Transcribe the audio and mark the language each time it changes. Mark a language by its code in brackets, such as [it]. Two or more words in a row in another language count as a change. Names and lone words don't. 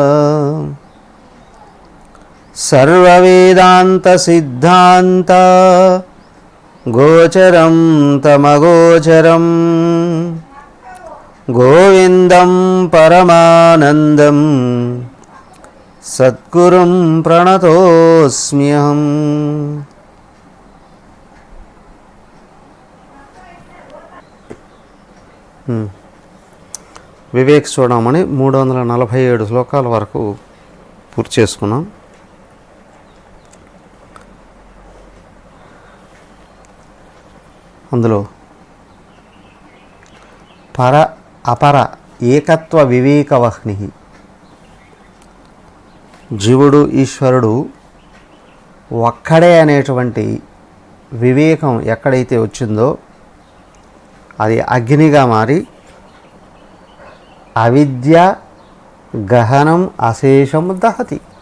[sa] सर्ववेदांत सिद्धांत गोचरं तमगोचरं गोविंदं परमानंदं सद्गुरुं प्रणतोऽस्म्यहम्। [te] వివేక్ చూడమని 347 శ్లోకాల వరకు పూర్తి చేసుకున్నాం. అందులో [sa] పర అపర ఏకత్వ వివేకవహ్ని, [te] జీవుడు ఈశ్వరుడు ఒక్కడే అనేటువంటి వివేకం ఎక్కడైతే వచ్చిందో అది అగ్నిగా మారి [sa] అవిద్య గహనం అశేషం దహతి.